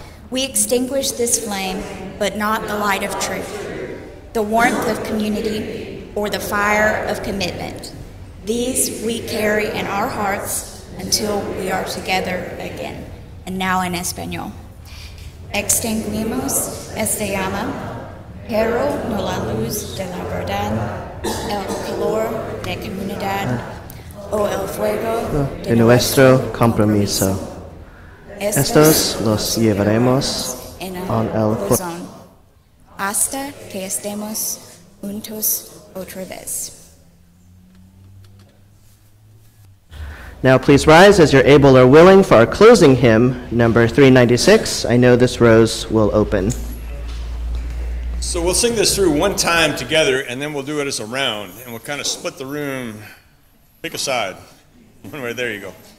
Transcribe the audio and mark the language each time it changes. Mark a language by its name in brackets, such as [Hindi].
[English] We extinguish this flame, but not the light of truth, the warmth of community, or the fire of commitment. These we carry in our hearts until we are together again. And now in Español. [Spanish] Extinguimos esta llama, pero no la luz de la verdad, el calor de comunidad, o el fuego de nuestro compromiso. Estos los llevaremos en en el corazón hasta que estemos juntos otra vez. [English] Now please rise as you're able or willing for our closing hymn, number 396. I know this rose will open. So we'll sing this through one time together, and then we'll do it as a round, and we'll kind of split the room. Pick a side. One way, there you go.